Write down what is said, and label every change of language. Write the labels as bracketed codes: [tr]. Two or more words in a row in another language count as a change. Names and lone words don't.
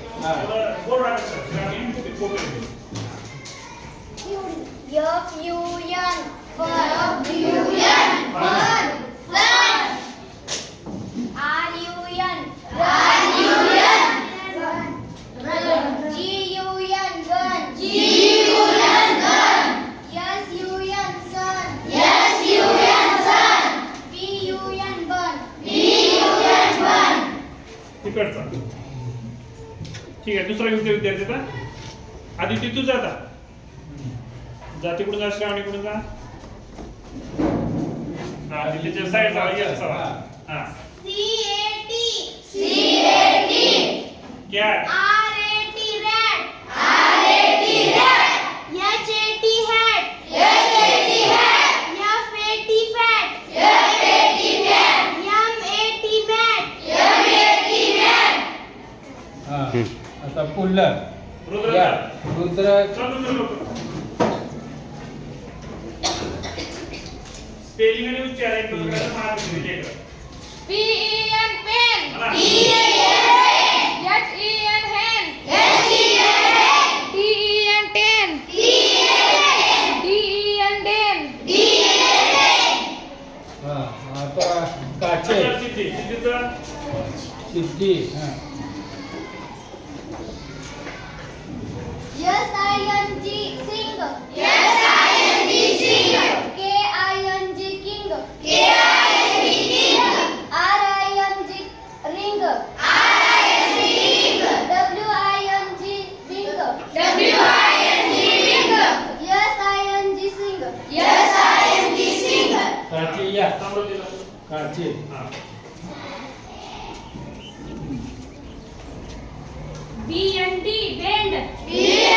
[mr] बोर्ड टाकायचं आणि ते फोटो येईल. [en] F-U-N fun. Fun. R-U-N run. G-U-N gun. S-U-N sun. B-U-N bun. [mr] तिकडचा ठीक आहे. दुसरा विद्यार्थी आता आदिती तू जा आता. जा तिकडून जा. श्रावणी कडून जा. हा आदितीच्या साईडला येत चला. हा [en] C-A-T कॅट. R-A-T rat. H-A-T hat. F-A-T fat. M-A-T mat. [mr] आता पुल्लर रुद्र या जा. रुद्र चल लोक स्पेलिंग आणि उच्चार एक प्रकारचं मार्ग दिले का. [en] P-E-N pen. [mr] मला [en] H-E-N hen. T-E-N ten. D-E-N den. [mr] आता काचे आता सिद्धी. सिद्धीचं सिद्धी [en] S-I-N-G sing. K-I-N-G king. R-I-N-G ring. W-I-N-G wing. S-I-N-G sing. [mr] काचे या समृद्धीला. काचे हा [en] B-N-D bend.